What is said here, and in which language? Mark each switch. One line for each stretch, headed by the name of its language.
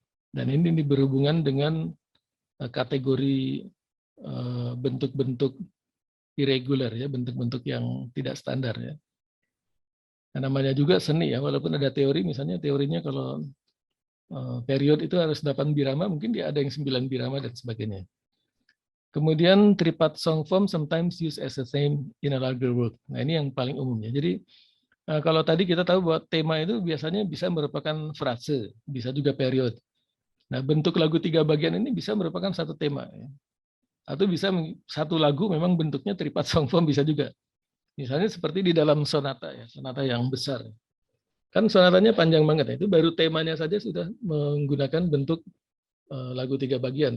Indonesian: Dan ini berhubungan dengan kategori bentuk-bentuk irregular ya, bentuk-bentuk yang tidak standar ya. Nah, namanya juga seni ya, walaupun ada teori, misalnya teorinya kalau period itu harus 8 birama, mungkin dia ada yang 9 birama dan sebagainya. Kemudian
English: tripat song form sometimes used as a theme in a larger work.
Indonesian: Nah, ini yang paling umumnya. Jadi kalau tadi kita tahu bahwa tema itu biasanya bisa merupakan frase, bisa juga period. Nah, bentuk lagu 3 bagian ini bisa merupakan satu tema. Ya. Atau bisa satu lagu memang bentuknya tripat song form bisa juga. Misalnya seperti di dalam sonata ya, sonata yang besar. Kan sonatanya panjang banget ya, itu baru temanya saja sudah menggunakan bentuk lagu 3 bagian.